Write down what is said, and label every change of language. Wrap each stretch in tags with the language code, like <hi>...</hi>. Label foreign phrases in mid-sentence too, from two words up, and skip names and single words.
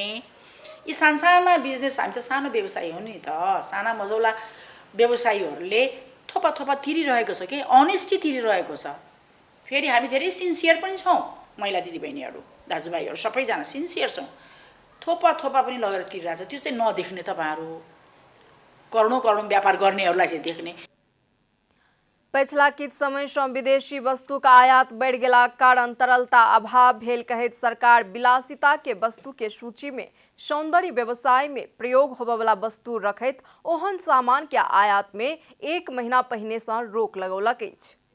<ne>यी सानसाना बिजनेस, हामी त सानो व्यवसायी हो नि त, साना मजौला व्यवसायीहरूले थोपा थोपा तिरिरहेको छ कि अनेस्टी तिरिरहेको छ। फेरि हामी धेरै सिन्सियर पनि छौँ, महिला दिदीबहिनीहरू दाजुभाइहरू सबैजना सिन्सियर छौँ। थोपा थोपा पनि लगेर तिरिरहेको छ, त्यो चाहिँ नदेख्ने तपाईँहरू, करोडौँ करोडौँ व्यापार गर्नेहरूलाई चाहिँ देख्ने।</ne> <mai>पिछला किछ समय से विदेशी वस्तु का आयात बढ़ गेला कारण तरलता अभाव भेल कहैत सरकार विलासिता के वस्तु के सूची में सौंदर्य व्यवसाय में प्रयोग होबय वाला वस्तु रखैत ओहन सामान के आयात में 1 महीना पहिने से रोक लगौलक अछि।</mai>